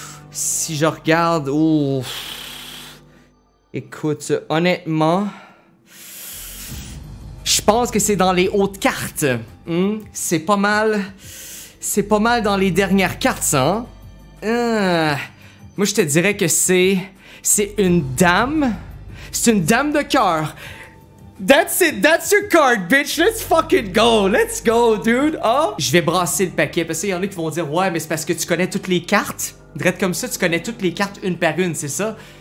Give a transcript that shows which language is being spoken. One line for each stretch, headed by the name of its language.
French: Si je regarde... Oh... Écoute, honnêtement... Je pense que c'est dans les hautes cartes. C'est pas mal... C'est pas mal dans les dernières cartes, ça, hein? Moi, je te dirais que c'est une dame. C'est une dame de cœur.
English: That's it, that's your card, bitch. Let's fucking go. Let's go, dude. Oh.
French: Je vais brasser le paquet parce qu'il y en a qui vont dire, ouais, mais c'est parce que tu connais toutes les cartes. Drette comme ça, tu connais toutes les cartes une par une, c'est ça?